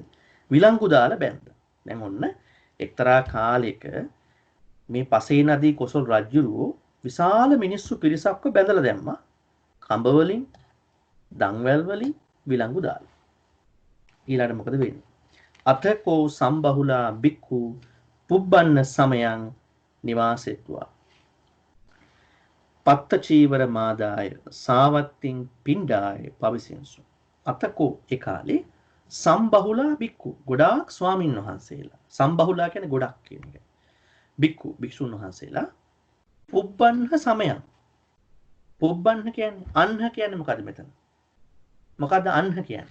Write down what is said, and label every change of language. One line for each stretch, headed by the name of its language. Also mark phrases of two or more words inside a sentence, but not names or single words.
Sinhala: විලංගු දාලා බැඳලා. දැන් ඔන්න එක්තරා කාලයක මේ පසේ නදී කොසල් රජුරුවෝ විශාල මිනිස්සු පිරිසක්ව බැඳලා දැම්මා. කඹ වලින්, දන්වැල් වලින් විලංගු දාලා. ඊළඟට මොකද වෙන්නේ?
Pali: අතකෝ සම්බහුලා බික්ඛු පුබ්බන්න සමයං නිවාසෙත්වා. පත්ත චීවර මාදාය සාවත්තින් පිණ්ඩාය පවිසින්සු.
Sinhala: අතකෝ ඒ කාලේ
Pali: සම්බහුලා බික්ඛු
Sinhala: ගොඩාක් ස්වාමින් වහන්සේලා. සම්බහුලා කියන්නේ ගොඩක් කියන එක. බික්ඛු භික්ෂුන් වහන්සේලා
Pali: පුබ්බන්න සමයං.
Sinhala: පුබ්බන්න කියන්නේ අන්හ කියන්නේ මොකද්ද මෙතන? මොකද්ද අන්හ කියන්නේ?